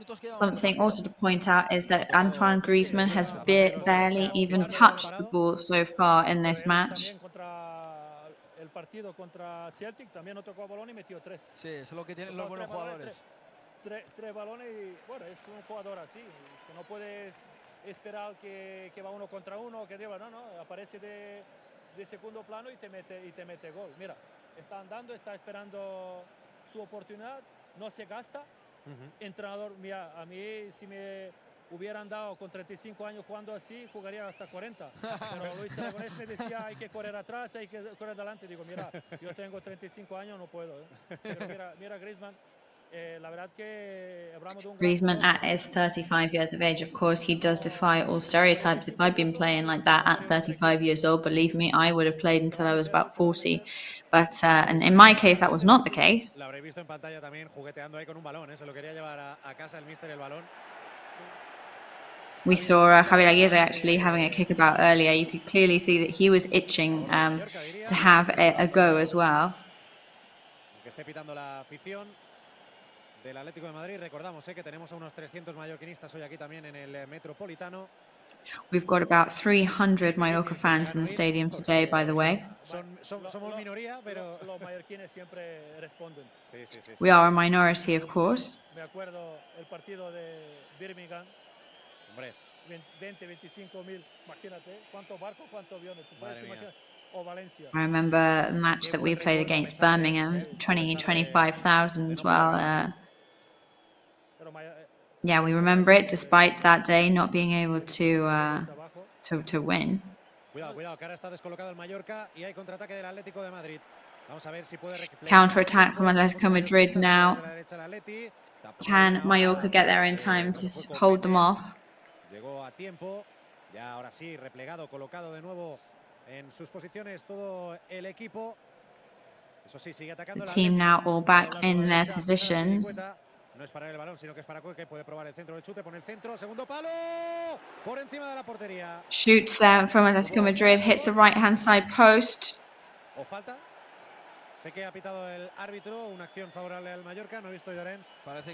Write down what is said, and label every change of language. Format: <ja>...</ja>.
<en>Something also to point out is that Antoine Griezmann has barely even touched the ball so far in this match.</en> <es>El partido contra Celtic también no tocó balón y metió 3. Sí, eso es lo que tienen los buenos jugadores. 3 balones y bueno, es un jugador así. Es que no puedes esperar que va uno contra uno, que no, aparece de de segundo plano y te mete gol. Mira, está andando, está esperando su oportunidad, no se gasta. Entrenador, mira, a mí si me hubieran dado con 35 años jugando así, jugaría hasta 40. Pero Luis Aragonés me decía, hay que correr atrás, hay que correr adelante. Digo, mira, yo tengo 35 años, no puedo. Pero mira Griezmann, la verdad que hablamos de un</es> <en>Griezmann at his 35 years of age, of course, he does defy all stereotypes. If I'd been playing like that at 35 years old, believe me, I would have played until I was about 40. But and in my case, that was not the case.</en> <es>Lo habréis visto en pantalla también jugueteando ahí con un balón, ¿eh? Se lo quería llevar a casa el míster el balón.</es> <en>We saw Javier Aguirre actually having a kickabout earlier. You could clearly see that he was itching to have a go as well.</en> <es>Que esté pitando la afición del Atlético de Madrid. Recordamos que tenemos a unos 300 mallorquinistas hoy aquí también en el Metropolitano.</es> <en>We've got about 300 Mallorca fans in the stadium today, by the way.</en> <es>Somos minoría, pero los mallorquines siempre responden.</es> <en>We are a minority, of course.</en> <es>Me acuerdo el partido de Birmingham. Hombre. 20, 25 mil, imagínate, cuántos barcos, cuántos aviones, tú puedes imaginar. O Valencia.</es> <en>I remember the match that we played against Birmingham, 25,000 as well. Yeah, we remember it, despite that day not being able to win.</en> <es>Cuidado, que ahora está descolocado el Mallorca y hay contraataque del Atlético de Madrid. Vamos a ver si puede</es> <en>counter-attack from Atlético Madrid now. Can Mallorca get there in time to hold them off?</en> <es>Llegó a tiempo, ya ahora sí, replegado, colocado de nuevo en sus posiciones todo el equipo. Eso sí, sigue atacando.</es> <en>The team now all back in their positions.</en> <es>No es para el balón, sino que es para que puede probar el centro del chute, pone el centro, segundo palo, por encima de la portería.</es> <en>Shoots there from Atlético Madrid, hits the right-hand side post.</en> <es>O falta. Sé que ha pitado el árbitro, una acción favorable al Mallorca, no he visto Llorens. Parece</es>